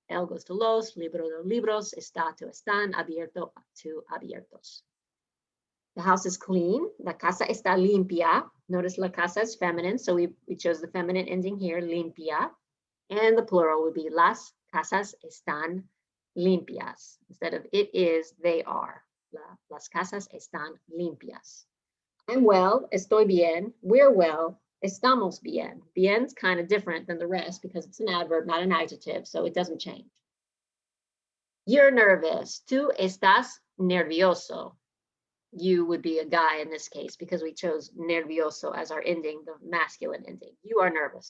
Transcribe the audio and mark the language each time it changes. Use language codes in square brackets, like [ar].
[en] El goes to los, libro to libros, está to están, abierto to abiertos. The house is clean. [es] La casa está limpia. [en] Notice la casa is feminine, so we chose the feminine ending here, limpia. And the plural would be [es] las casas están limpias. [en] Instead of it is, they are. [es] Las casas están limpias. [en] I'm well, [es] estoy bien. [en] We're well, [es] estamos bien. [en] Bien's kind of different than the rest because it's an adverb, not an adjective, so it doesn't change. You're nervous. [es] Tú estás nervioso. [en] You would be a guy in this case because we chose nervioso as our ending, the masculine ending. You are nervous.